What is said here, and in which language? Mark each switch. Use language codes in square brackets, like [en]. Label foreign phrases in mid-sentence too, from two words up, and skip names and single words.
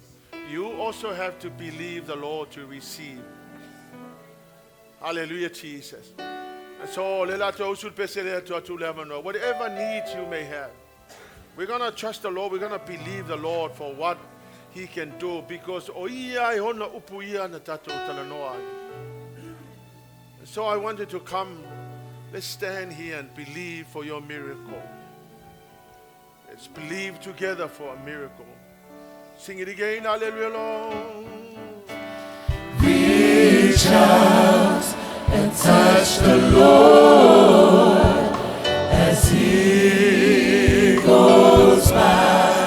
[en] You also have to believe the Lord to receive. Hallelujah, Jesus. And so, whatever needs you may have, we're going to trust the Lord. We're going to believe the Lord for what He can do, because [sm] o ia e hona upu ia na tatou talanoa. [en] So I wanted to come. Let's stand here and believe for your miracle. Let's believe together for a miracle. Sing it again, hallelujah, Lord. Reach out and touch the Lord as He goes by.